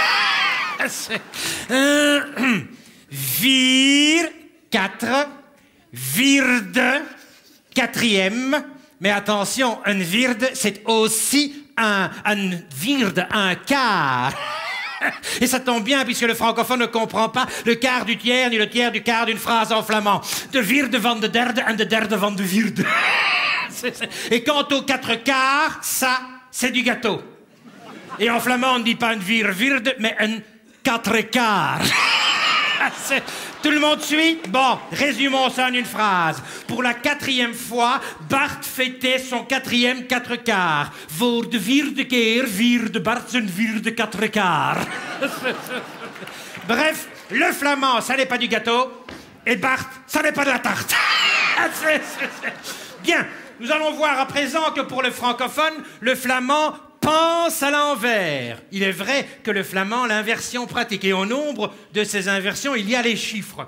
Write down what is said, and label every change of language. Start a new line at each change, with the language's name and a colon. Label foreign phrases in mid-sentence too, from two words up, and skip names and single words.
Dutch: Vir, 4, virde, 4e.
French: Mais attention, un virde, c'est aussi un virde, un quart. Et ça tombe bien, puisque le francophone ne comprend pas le quart du tiers, ni le tiers du quart d'une phrase en flamand.
Dutch: De virde van de derde en de derde van de virde.
French: Et quant aux 4 quarts, ça, c'est du gâteau. Et en flamand, on ne dit pas un virde, mais un 4 quarts. Tout le monde suit? Bon, résumons ça en une phrase. Pour la 4e fois, Bart fêtait son 4e 4 quarts.
Dutch: Voor de 4e keer vierde Bart zijn vierde 4 quarts.
French: Bref, le flamand, ça n'est pas du gâteau, et Bart, ça n'est pas de la tarte. Bien, nous allons voir à présent que pour le francophone, le flamand pense à l'envers. Il est vrai que le flamand, l'inversion pratique. Et au nombre de ces inversions, il y a les chiffres.